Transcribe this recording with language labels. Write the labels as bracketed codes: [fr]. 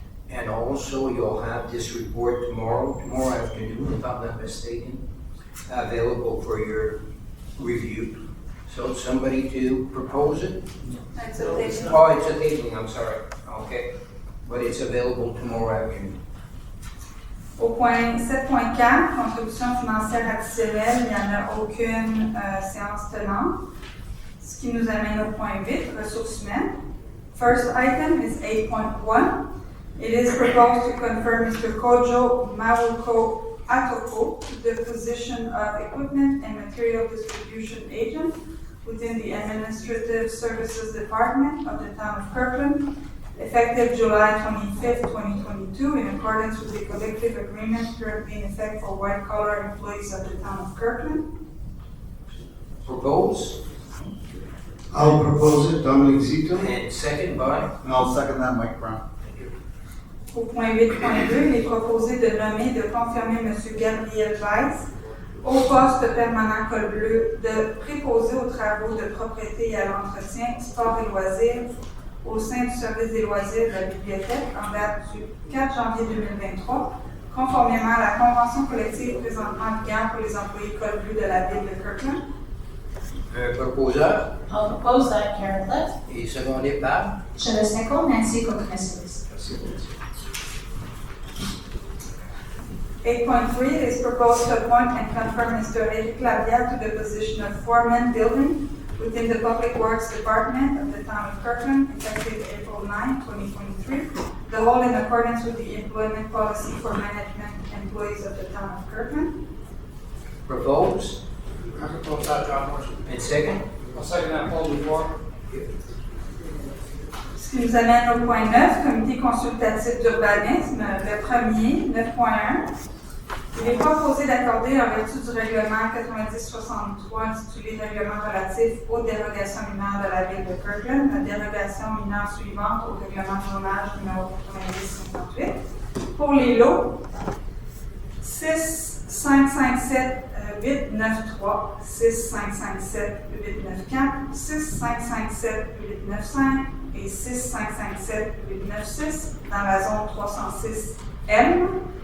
[en] And also, you'll have this report tomorrow afternoon, if I'm not mistaken, available for your review. So somebody to propose it? It's a table. Oh, it's a tabling, I'm sorry. Okay. But it's available tomorrow afternoon. [fr] Au point 7.4, contribution financière additionnelle, il n'y en a aucune séance tenante. Ce qui nous amène au point 8, ressources humaines. [en] First item is 8.1. It is proposed to confirm Mr. Kojo Mawuko Atoko to the position of Equipment and Material Distribution Agent within the Administrative Services Department of the Town of Kirkland, effective July 25th, 2022, in accordance with the collective agreement currently in effect for white-collar employees of the Town of Kirkland. Propose, I'll propose it, Dominic Zito. and second by, And I'll second that, Mike Brown. thank you. [fr] Au point 8.2, il est proposé de nommer, de confirmer M. Gabriel Weiss au poste permanent col bleu de préposé aux travaux de propriété et à l'entretien, sport et loisirs au sein du service des loisirs de la bibliothèque en date du 4 janvier 2023, conformément à la convention collective présentement en vigueur pour les employés col bleu de la ville de Kirkland. Proposeur, [en] I'll propose that, Gary Cliff. [fr] et secondé par, Je le second, Nancy Cook. [en] 8.3, it is proposed to appoint and confirm Mr. Eric Labia to the position of foreman building within the Public Works Department of the Town of Kirkland, effective April 9, 2023, the whole in accordance with the employment policy for management employees of the Town of Kirkland. propose, I propose that, John Morrison. and second, I'll second that, Paul Dufour. [fr] Ce qui nous amène au point 9, comité consultatif d'urbanisme, le premier, 9.1. Il est proposé d'accorder en vertu du règlement 9063 intitulé Règlement relatif aux dérogations mineures de la ville de Kirkland, la dérogation mineure suivante au règlement de zonage numéro 9058 pour les lots 6, 5, 5, 7, 8, 9, 3, 6, 5, 5, 7, 8, 9, 4, 6, 5, 5, 7, 8, 9, 5 et 6, 5, 5, 7, 8, 9, 6 dans la zone 306M.